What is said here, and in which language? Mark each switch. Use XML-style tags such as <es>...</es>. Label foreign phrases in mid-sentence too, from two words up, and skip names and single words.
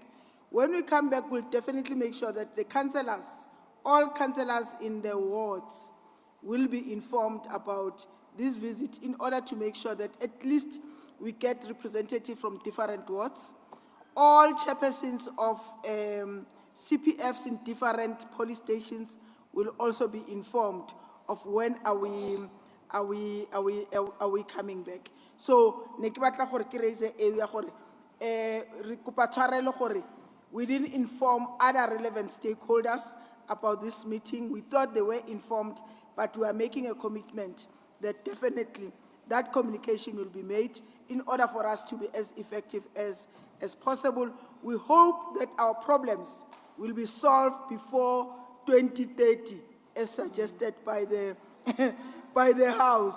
<en>When we come back, we'll definitely make sure that the councillors, all councillors in the wards, will be informed about this visit in order to make sure that at least we get representatives from different wards. All chairpersons of CPFs in different police stations will also be informed of when are we coming back. So,</en> <tn>ne ke batla gore ke raise area gore re kopa tshwarelo gore</tn> <en>we didn't inform other relevant stakeholders about this meeting. We thought they were informed, but we are making a commitment that definitely that communication will be made in order for us to be as effective as possible. We hope that our problems will be solved before 2030, as suggested by the by the House.</en>